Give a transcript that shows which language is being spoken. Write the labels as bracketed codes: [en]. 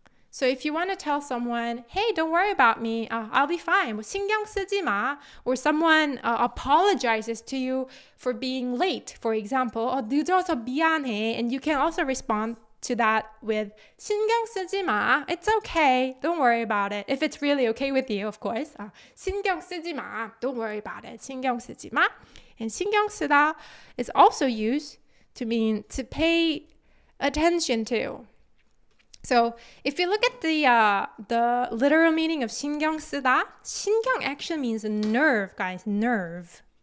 [en] So if you want to tell someone, hey, don't worry about me, I'll be fine, [ko] 뭐 신경 쓰지 마, [en] or someone apologizes to you for being late, for example, [ko] 늦어서 미안해, [en] and you can also respond to that with [ko] 신경 쓰지 마, [en] it's okay, don't worry about it, if it's really okay with you, of course. [ko] 신경 쓰지 마, [en] don't worry about it, [ko] 신경 쓰지 마. [en] And 신경 쓰다 is also used to mean to pay attention to. So if you look at the literal meaning of 신경 쓰다, 신경 actually means nerve, guys, nerve.